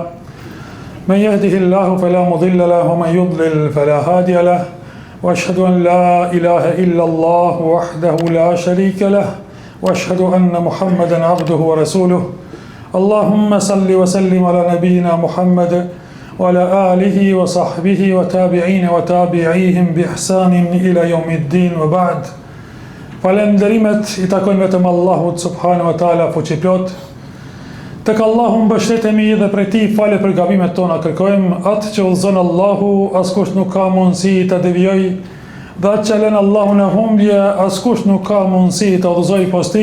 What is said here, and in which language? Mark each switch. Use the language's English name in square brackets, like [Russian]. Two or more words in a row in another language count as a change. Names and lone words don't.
[Arabic] من يهده الله فلا مضل له ومن يضلل فلا هادي له وأشهد أن لا إله إلا الله وحده لا شريك له وأشهد أن محمدا عبده ورسوله اللهم صل وسلم على نبينا محمد وعلى آله وصحبه وتابعين وتابعيهم بإحسان إلى يوم الدين وبعد. [Albanian] Falenderimet I takojnë vetëm Allahut [Arabic] سبحانه وتعالى [Albanian] fuqiplot. Tek Allahu mbështetemi dhe prej Tij falë për gabimet tona kërkojmë, atë që udhëzon Allahu askush nuk ka mundësi ta devijojë, dhe atë që lën Allahu në humbje askush nuk ka mundësi ta udhëzojë posti.